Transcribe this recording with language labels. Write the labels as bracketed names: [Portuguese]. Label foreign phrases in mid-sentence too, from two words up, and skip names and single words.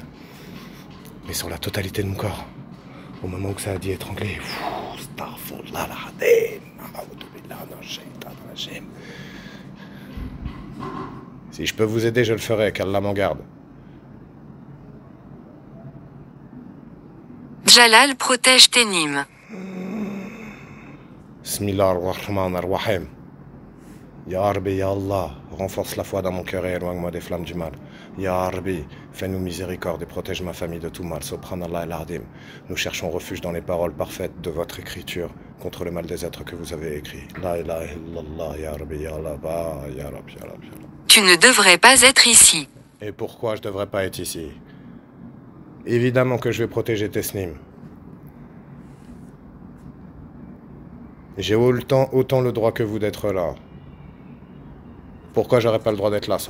[French] Mais sur la totalité de mon corps. Au moment où ça a dit étranglé. Si je peux vous aider, je le ferai, qu'Allah m'en garde. Jalal protège Ténim. [Arabic] بسم الله الرحمن الرحيم. يا ربي، يا الله, [French] renforce la foi dans mon cœur et éloigne-moi des flammes du mal. [Arabic] يا ربي, [French] fais-nous miséricorde et protège ma famille de tout mal. [Arabic] سبحان الله العظيم. [French] Nous cherchons refuge dans les paroles parfaites de votre écriture contre le mal des êtres que vous avez écrits. [Arabic] لا إله إلا الله، يا ربي، يا الله، يا ربي، يا ربي، يا ربي. [French] Tu ne devrais pas être ici. Et pourquoi je devrais pas être ici? Évidemment que je vais protéger Tesnim. J'ai autant le droit que vous d'être là. Pourquoi j'aurais pas le droit d'être là?